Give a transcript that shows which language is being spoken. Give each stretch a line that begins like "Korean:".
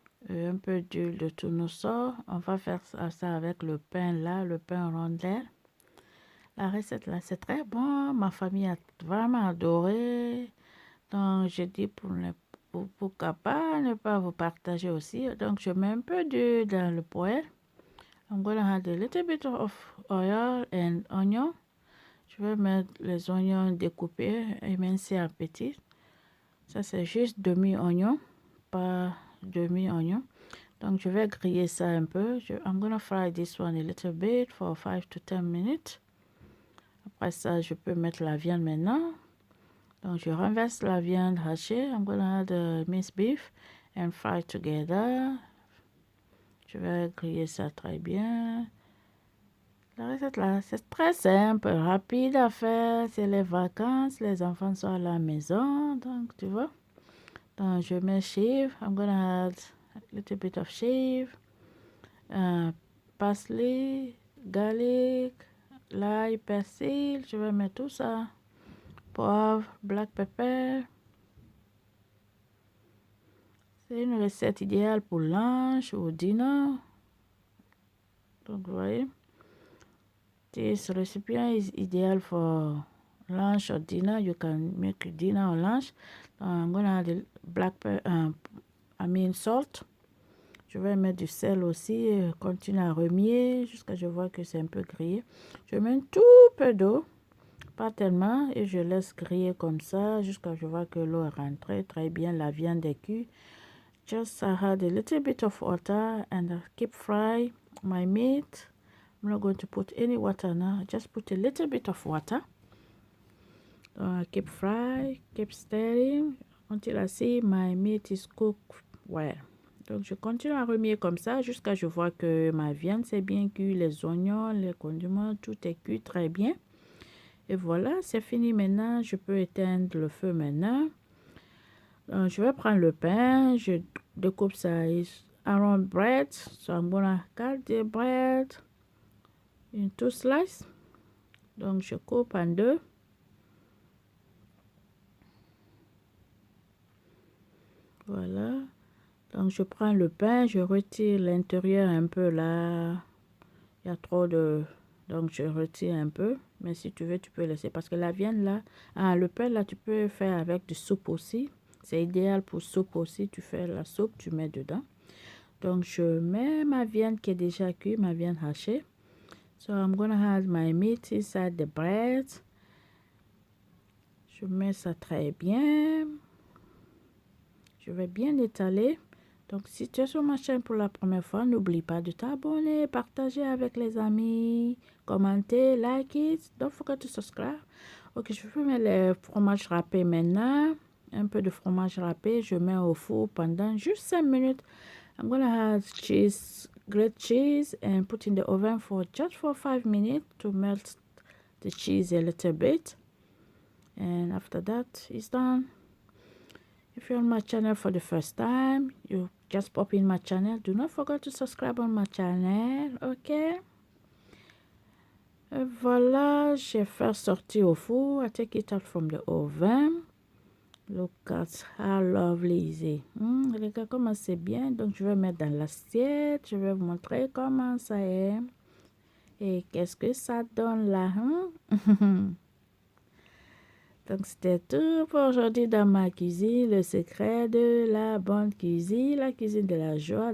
French: Un peu d'huile de tournesol. On va faire ça avec le pain là, le pain rondelle. La recette là, c'est très bon. Ma famille a vraiment adoré. Donc, je dis pourquoi pas ne pas vous partager aussi. Donc, je mets un peu d'huile dans le poêle.
English: I'm gonna add a little bit of oil and onion.
French: Je vais mettre les oignons découpés, émincés en petits. Ça, c'est juste demi-oignon, pas demi-oignon. Donc, je vais griller ça un peu.
English: I'm gonna fry this one a little bit for 5 to 10 minutes.
French: Après ça, je peux mettre la viande maintenant. Donc, je renverse la viande hachée.
English: I'm gonna add the minced beef and fry together.
French: Je vais griller ça très bien. La recette là, c'est très simple, rapide à faire. C'est les vacances, les enfants sont à la maison. Donc, tu vois. Donc, je mets chive.
English: I'm gonna add a little bit of chive. Parsley, garlic,
French: l'ail, persil, je vais mettre tout ça.
English: Poivre, black pepper.
French: C'est une recette idéale pour lunch ou dinner. Donc, vous voyez,
English: this recipe is ideal for lunch or dinner. You can make dinner or lunch. I'm gonna add black pepper, salt.
French: Je vais mettre du sel aussi, continuer à remuer jusqu'à ce que je vois que c'est un peu grillé. Je mets un tout peu d'eau, pas tellement, et je laisse griller comme ça jusqu'à ce que je vois que l'eau est rentrée très bien, la viande est cuite.
English: Just add a little bit of water and keep fry my meat. I'm not going to put any water now, just put a little bit of water. Keep fry, keep stirring until I see my meat is cooked well.
French: Donc, je continue à remuer comme ça jusqu'à ce que je vois que ma viande c'est bien cuit, les oignons, les condiments, tout est cuit très bien. Et voilà, c'est fini maintenant. Je peux éteindre le feu maintenant. Donc, je vais prendre le pain. Je découpe ça
English: around bread. So, I'm gonna cut the bread into slices.
French: Donc, je coupe en deux. Voilà. Donc, je prends le pain, je retire l'intérieur un peu là. Il y a trop de... Donc, je retire un peu. Mais si tu veux, tu peux laisser. Parce que la viande là... le pain là, tu peux faire avec du soupe aussi. C'est idéal pour soupe aussi. Tu fais la soupe, tu mets dedans. Donc, je mets ma viande qui est déjà cuite, ma viande hachée.
English: So, I'm gonna add my meat inside the bread.
French: Je mets ça très bien. Je vais bien étaler. Donc, si tu es sur ma chaîne pour la première fois, n'oublie pas de t'abonner, partager avec les amis, commenter,
English: like it. Don't forget to subscribe.
French: Ok, je vais mettre le fromage râpé maintenant. Un peu de fromage râpé. Je mets au four pendant juste 5 minutes.
English: I'm gonna add cheese, grated cheese, and put in the oven for just for 5 minutes to melt the cheese a little bit. And after that, it's done. If you're on my channel for the first time, you just pop in my channel. Do not forget to subscribe on my channel, ok?
French: Et voilà, j'ai fait sortir au four.
English: I take it out from the oven. Look at how lovely is it.
French: Regarde comment c'est bien. Donc, je vais mettre dans l'assiette. Je vais vous montrer comment ça est. Et qu'est-ce que ça donne là, Donc, c'était tout pour aujourd'hui dans ma cuisine, le secret de la bonne cuisine, la cuisine de la joie.